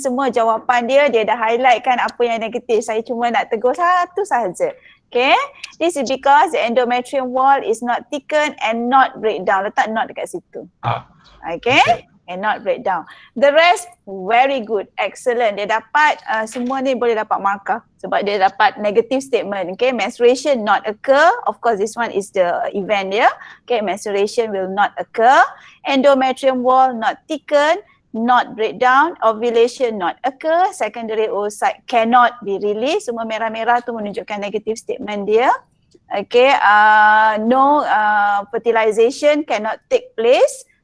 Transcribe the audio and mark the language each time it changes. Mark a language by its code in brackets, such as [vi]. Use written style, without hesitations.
[ms] Semua jawapan dia dah highlight kan apa yang negatif. Saya cuma nak tegur satu sahaja. [en] Okay, this is because the endometrium wall is not thickened and not breakdown. [ms] Letak not dekat situ. [en] Okay, and not breakdown. The rest very good, excellent. [ms] Dia dapat semua ni boleh dapat markah sebab dia dapat negative statement. [en] Okay, menstruation not occur. Of course, this one is the event [ms] dia. [en] Okay, menstruation will not occur. Endometrium wall not thickened, not breakdown. Ovulation not occur. Secondary oocyte cannot be released. [ms] Semua merah-merah tu menunjukkan negative statement dia. Okay, [en] no fertilization cannot take place.